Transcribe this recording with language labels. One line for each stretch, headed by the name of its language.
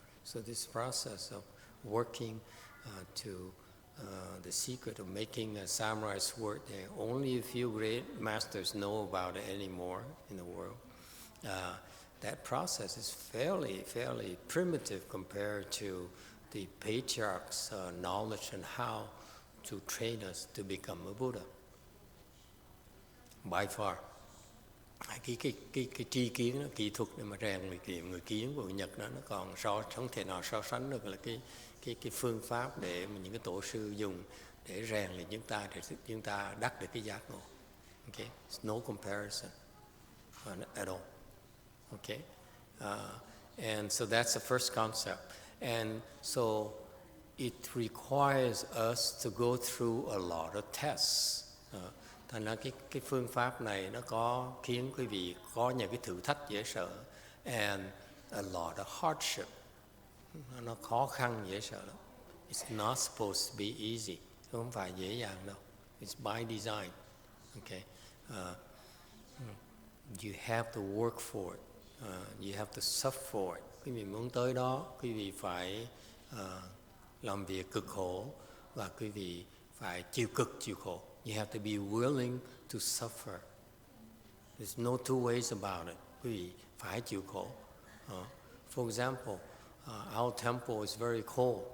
English: So this process of working to the secret of making a samurai sword, only a few great masters know about it anymore in the world. That process is fairly primitive compared to the patriarchs' knowledge and how to train us to become a Buddha. By far.
Vietnamese: Cái tri kiến, kỹ thuật để mà rèn người kiến của người Nhật đó, nó còn không thể nào so sánh được là cái phương pháp để mà những cái tổ sư dùng để rèn luyện chúng ta để chúng ta đắc được cái giác ngộ.
English: Okay, it's no comparison at all. Okay, and so that's the first concept, and so it requires us to go through a lot of tests.
Vietnamese: Thành ra cái phương pháp này nó có khiến quý vị có những cái thử thách dễ sợ,
English: and a lot of hardship.
Vietnamese: Nó khó khăn dễ sợ lắm.
English: It's not supposed to be easy.
Vietnamese: Không phải dễ dàng đâu.
English: It's by design. Okay, you have to work for it. You have to suffer for it.
Vietnamese: Quý vị muốn tới đó, quý vị phải làm việc cực khổ và quý vị phải chịu cực chịu khổ.
English: You have to be willing to suffer. There's no two ways about it.
Vietnamese: Quý vị phải chịu khổ.
English: For example, our temple is very cold.